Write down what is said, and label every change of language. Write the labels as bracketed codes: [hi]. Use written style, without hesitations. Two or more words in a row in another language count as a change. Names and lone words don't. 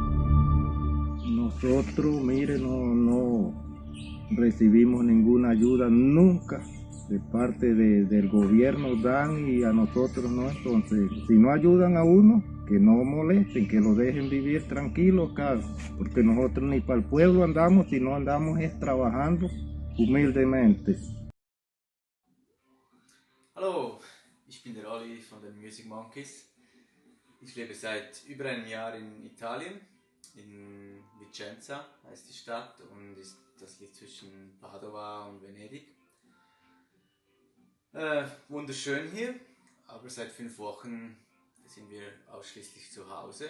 [es] Nosotros, mire, no recibimos ninguna ayuda nunca de parte del gobierno, dan y a nosotros no. Entonces, si no ayudan a uno, que no molesten, que lo dejen vivir tranquilo acá, porque nosotros ni para el pueblo andamos, sino andamos es trabajando humildemente. [de] Hallo, ich bin der Olli von den Music Monkeys. Ich lebe seit über einem Jahr in Italien, in Vicenza heißt die Stadt und das liegt zwischen Padova und Venedig. Wunderschön hier, aber seit 5 Wochen sind wir ausschließlich zu Hause.